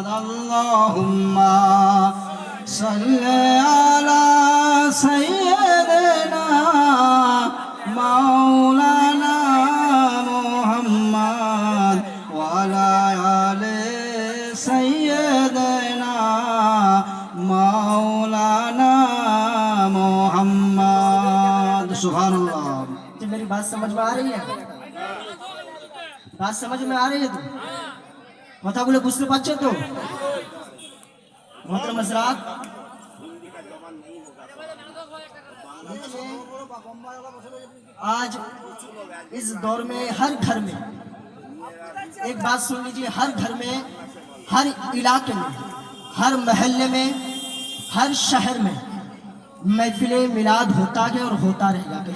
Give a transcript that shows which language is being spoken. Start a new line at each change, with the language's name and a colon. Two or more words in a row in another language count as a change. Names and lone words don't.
Arabic: اللہم صلی علی سیدنا مولانا محمد وعلی آل سیدنا مولانا محمد۔ سبحان اللہ۔
Urdu: تو میری بات سمجھ میں آ رہی ہے؟ بات سمجھ میں آ رہی ہے؟ تو
Bangla: কথা গুলো বুঝতে পারছো তো?
Urdu: محترم حضرات، آج اس دور میں ہر گھر میں ایک بات سن لیجیے، ہر گھر میں، ہر علاقے میں، ہر محلے میں، ہر شہر میں محفل میلاد ہوتا ہے اور ہوتا رہے گا۔